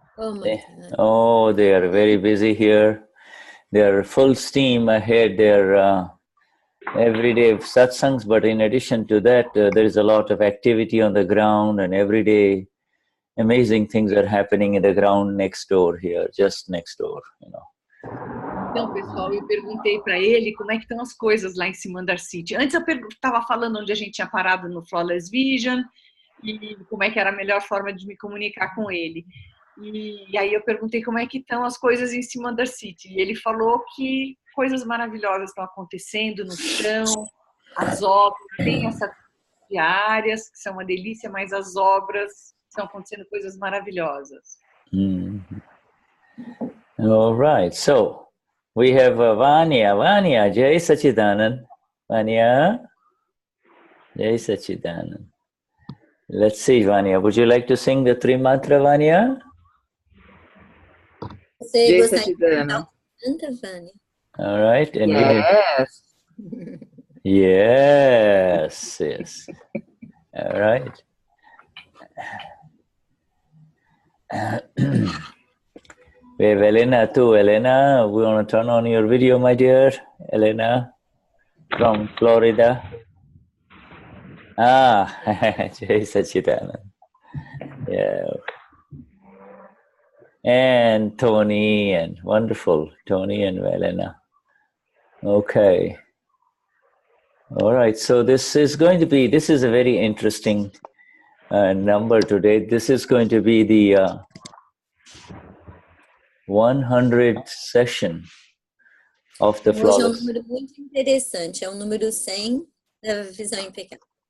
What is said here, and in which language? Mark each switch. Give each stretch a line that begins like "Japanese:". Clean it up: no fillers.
English: They are very busy here. They are full steam ahead. They're everyday satsangs, but in addition to that, there is a lot of activity on the ground, and every day amazing things are happening in the ground next door here, just next door, you know.
Portuguese: Então, pessoal, eu perguntei para ele como é que estão as coisas lá em Simandar City. Antes eu estava falando onde a gente tinha parado no Flawless Vision e como é que era a melhor forma de me comunicar com ele. E aí eu perguntei como é que estão as coisas em Simandar City. E ele falou que coisas maravilhosas estão acontecendo no chão, as obras, tem essas diárias que são uma delícia, mas as obras estão acontecendo coisas maravilhosas.
English: All right, so we have Vanya, Jai Sachidanand. Vanya, Jai Sachidanand. Let's see, Vanya, would you like to sing the Tri Mantra, Vanya?
Portuguese: Você gostaria de cantar canta, Vânia?
English: All right, and yes. Yes. All right. We have Elena too. Elena, we want to turn on your video, my dear. Elena from Florida. Jai Sachidanand. Yeah. And Tony, and wonderful, Tony and Elena. Okay. All right, so this is a very interesting number today. This is going to be the 100th session of the Flawless.
Portuguese: Hoje é número muito interessante, é número 100 da Visão Impecável.